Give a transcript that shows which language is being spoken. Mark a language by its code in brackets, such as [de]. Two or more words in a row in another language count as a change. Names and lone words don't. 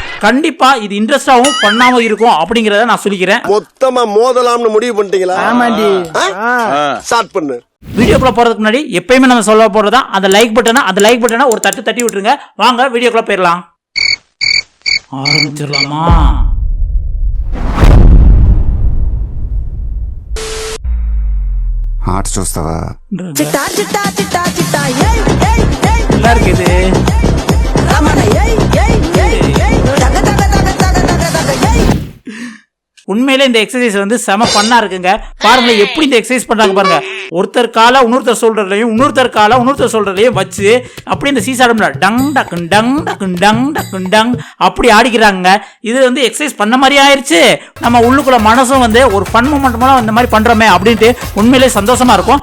[ta] கண்டிப்பா இது இன்ட்ரெஸ்டாகவும் பண்ணாம இருக்கும் அப்படிங்கறத நான் சொல்லிக்கிறேன். மொத்தமா மோதலாம்னு முடிவு பண்ணிட்டீங்களா? ஆமாண்டி. ஸ்டார்ட் பண்ணு. வீடியோக்குள்ள போறதுக்கு முன்னாடி எப்பயுமே நம்ம சொல்ல போறதா அந்த [en] like buttonை [ta] ஒரு தட்டி விட்டுருங்க. வாங்க வீடியோக்குள்ள போயிடலாம். ஆரம்பிச்சிடலாமா? [te] ఆట చూస్తావా? చిట్టా చిట్టా చిట్టా చిట్టా ఏయ్ ఏయ్ ఏయ్ [ta] நல்லா இருக்குது. రమణ ఏయ్ ఏయ్ ఏయ్ ఏయ్ దగ దగ దగ దగ దగ దగ ఏయ్. உண்மையிலே இந்த எக்ஸசைஸ் வந்து செம பண்ணா இருக்குங்க. பாருங்க எப்படி இந்த எக்ஸசைஸ் பண்றாங்க பாருங்க. ஒருத்தர் காலை இன்னொருத்தர் சொல்றதுலையும் இன்னொருத்தர் காலை இன்னொருத்தர் சொல்றதுலையும் வச்சு அப்படி இந்த சீசாடம்ல டங் டக்கு டங் டக்கு டங் டக்கு டங் அப்படி ஆடிக்கிறாங்க. இது வந்து எக்ஸசைஸ் பண்ண மாதிரி ஆயிடுச்சு. நம்ம உள்ளுக்குள்ள மனசும் வந்து ஒரு [en] fun moment [ta] மூலம் இந்த மாதிரி பண்றோமே அப்படின்ட்டு உண்மையிலே சந்தோஷமா இருக்கும்.